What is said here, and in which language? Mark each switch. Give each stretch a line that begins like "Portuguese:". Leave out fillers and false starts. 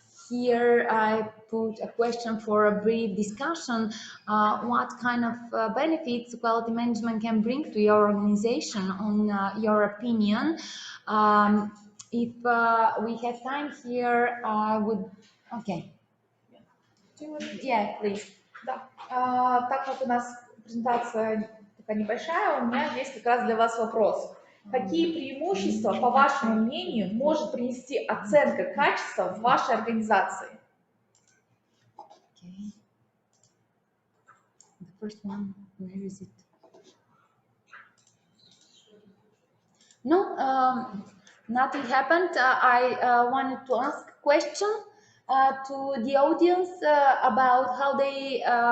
English: Here I put a question for a brief discussion. What kind of benefits quality management can bring to your organization, on your opinion? If we have time here, I would... Okay. Yeah, please.
Russian: Да. Так как у нас презентация такая небольшая, у меня есть как раз для вас вопрос. Какие преимущества, по вашему мнению, может принести оценка качества в вашей организации?
English: Okay. The first one, where is it? No, nothing happened. I wanted to ask a question to the audience about how they